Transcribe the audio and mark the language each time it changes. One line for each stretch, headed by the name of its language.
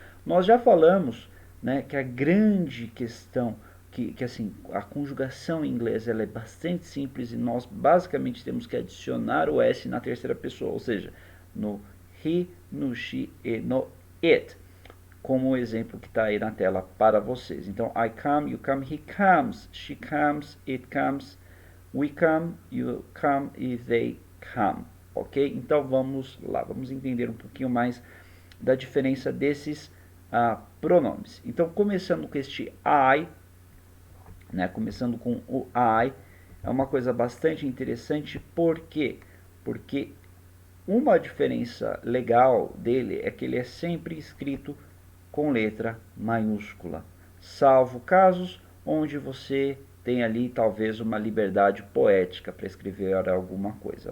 Portuguese: Nós já falamos, né, que a grande questão que assim, a conjugação em inglês ela é bastante simples e nós basicamente temos que adicionar o S na terceira pessoa, ou seja, no he, no she e no it, como o exemplo que está aí na tela para vocês. Então,
English: I come, you come, he comes, she comes, it comes, we come, you come e they come, ok?
Portuguese: Então vamos lá, vamos entender um pouquinho mais da diferença desses pronomes. Então, começando com este I, né, começando com o I, é uma coisa bastante interessante, por quê? Porque uma diferença legal dele é que ele é sempre escrito com letra maiúscula, salvo casos onde você tem ali talvez uma liberdade poética para escrever alguma coisa.